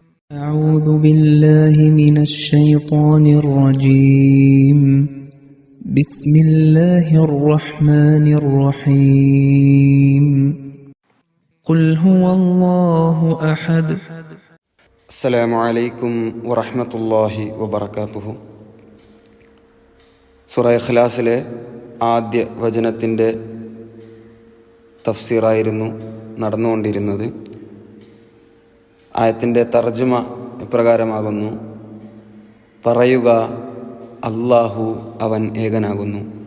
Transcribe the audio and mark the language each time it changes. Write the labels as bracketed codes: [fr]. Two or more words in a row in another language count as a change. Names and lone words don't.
[ar] أعوذ بالله من الشيطان الرجيم بسم الله الرحمن الرحيم قل هو الله أحد السلام عليكم ورحمة الله وبركاته. [ml] സൂറ ഇഖ്ലാസിലെ ആദ്യ വചനത്തിൻ്റെ തഫ്സീറായിരുന്നു നടന്നുകൊണ്ടിരുന്നത്. ആയത്തിൻ്റെ തർജ്ജമ ഇപ്രകാരമാകുന്നു: പറയുക, അല്ലാഹു അവൻ ഏകനാകുന്നു.